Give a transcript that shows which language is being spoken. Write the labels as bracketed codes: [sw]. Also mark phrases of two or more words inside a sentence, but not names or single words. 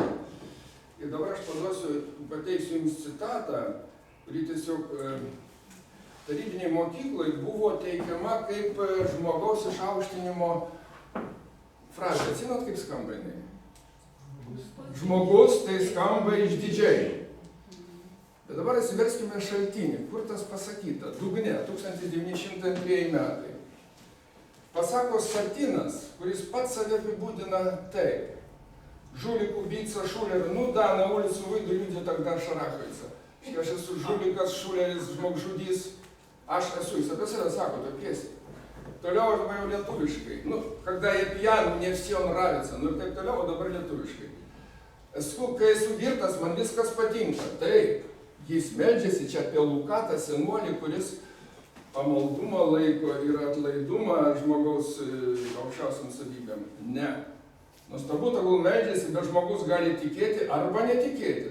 [lt] Ir dabar aš pateiksiu jums citatą, kuri tiesiog tarybiniai mokyklai buvo teikiama kaip žmogaus išaukštinimo frazė, atsinot kaip skamba jinai? Žmogus tai skamba išdidžiai. Bet dabar atsiverskime šaltinį, kur tas pasakyta, dugne, 1902 metai. Pasako Satinas, kuris pats save apibūdina taip. [ru] Жулик, убийца, шулер, ну да, на улицу выйду, люди тогда шарахаются. Я же [lt] жулиkas, šuleris, žmogžudys, aš esu, jis apie save sako, tą pjesę. Toliau aš dabar jau lietuviškai. Nu, [ru] когда я пьян, мне все нравится, [lt] nu ir taip toliau, o dabar lietuviškai. Kai esu girtas, man viskas patinka. Taip, jis meldžiasi čia apie Lukatą senuolį, kuris pamaldumą laiko ir atlaidumą žmogaus aukščiausiam savybėm. Ne. Nuostabu, tegul meldžiasi, bet žmogus gali tikėti arba netikėti.